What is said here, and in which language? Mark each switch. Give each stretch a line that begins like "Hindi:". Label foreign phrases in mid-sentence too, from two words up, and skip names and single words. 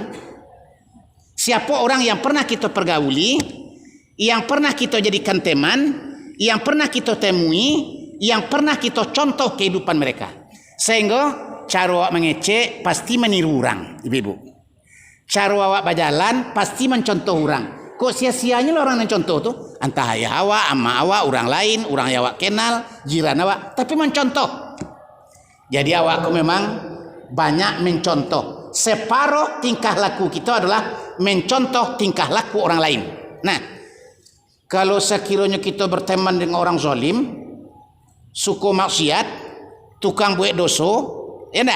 Indonesian: Siapa orang yang pernah kita pergauli, yang pernah kita jadikan teman, yang pernah kita temui, yang pernah kita contoh kehidupan mereka. Sehingga cara awak mengecek pasti meniru orang, ibu-ibu. Cara awak berjalan pasti mencontoh orang. Kok sia-sianya orang yang contoh tu?
Minangkabau: Entah ayah awak, ama awak, orang lain, orang yang awak kenal, jiran awak,
Indonesian: tapi mencontoh. Jadi awakku memang banyak mencontoh. Separuh tingkah laku kita adalah mencontoh tingkah laku orang lain. Nah, kalau sekiranya kita berteman dengan orang zalim, suku maksiat, tukang buat dosa, ya enggak?